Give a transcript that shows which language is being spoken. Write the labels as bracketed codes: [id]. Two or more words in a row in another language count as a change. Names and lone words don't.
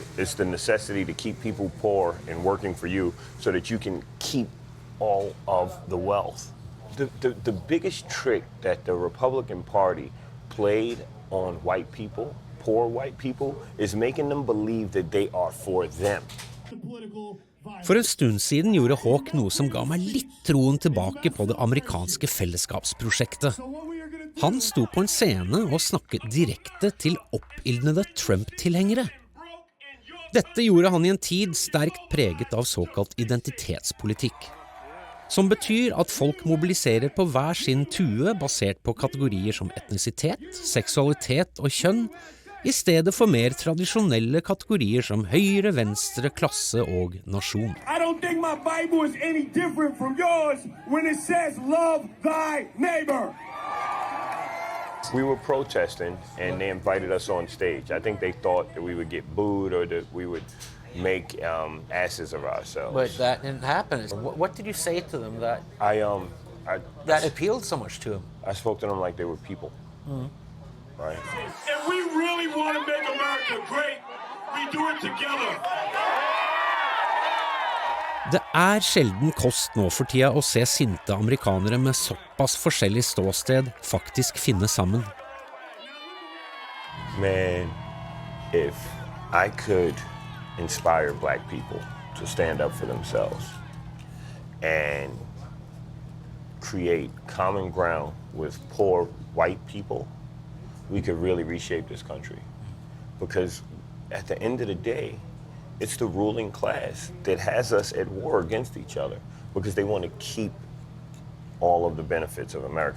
[en] It's the necessity to keep people poor and working for you so that you can keep all of the wealth. The biggest trick that the Republican Party played on white people, poor white people, is making them believe that they are for them. [no] For en stund siden gjorde Hawk noe som ga meg litt troen tilbake på det amerikanske fellesskapsprosjektet. Han sto på en scene og snakket direkte til oppildnede Trump-tilhengere. Dette gjorde han i en tid sterkt preget av såkalt identitetspolitikk, som betyr at folk mobiliserer på hver sin tue basert på kategorier som etnisitet, seksualitet og kjønn, i stedet for mer tradisjonelle kategorier som høyre, venstre, klasse og nasjon. [en] I don't think my Bible is any different from yours when it says love thy neighbor. We were protesting and they invited us on stage. I think they thought that we would get booed or that we would make asses of ourselves. But that didn't happen. What did you say to them that that appealed so much to them? I spoke to them like they were people. Right. If we really want to make America great, we do it together. [no] Det sjelden kost nå for tida å se sinte amerikanere med såpass forskjellig ståsted faktisk finne sammen. [en] Man, if I could inspire black people to stand up for themselves and create common ground with poor white people, we could really reshape this country. Because at the end of the day, it's the ruling class that has us at war against each other because they want to keep all of the benefits of America.